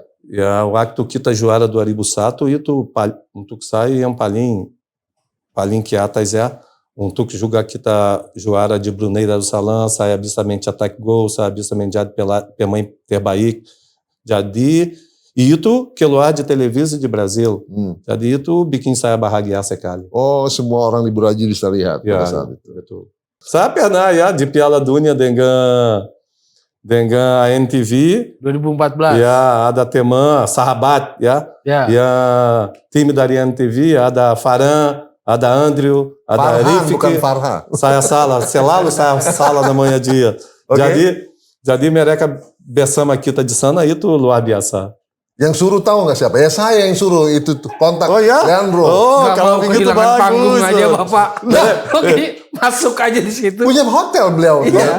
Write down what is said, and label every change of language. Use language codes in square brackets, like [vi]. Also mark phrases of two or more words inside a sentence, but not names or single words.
[id] Ya, waktu kita juara 2001 itu untuk saya yang paling ke atas ya. Untuk juga kita juara di Brunei Darussalam, saya bisa mencetak gol, saya bisa menjadi pemain terbaik. Jadi, E itu keluar [pt] de televisão de Brasil. [id] Jadi itu bikin saya bahagia sekali. Oh, semua orang di Brazil bisa lihat pada Ya, saat itu. betul. Saya pernah ya di Piala Dunia dengan a NTV. 2014. Ya, ada teman, sahabat, ya. Ya. Ya, time dari NTV, ada Farhan, ada Andrew, ada Farhan, Rifki. bukan Farha. Saya salah, selalu saya salah [pt] na manhã [id] dia. Oke. Jadi mereka bersama kita di sana itu luar biasa. Yang suruh tahu nggak siapa? Ya saya yang suruh itu kontak Oh ya? Leandro. Oh, Nggak kalau mau begitu kehilangan panggung bagus. aja Bapak. Oke, masuk aja di situ. Punya hotel beliau. Iya.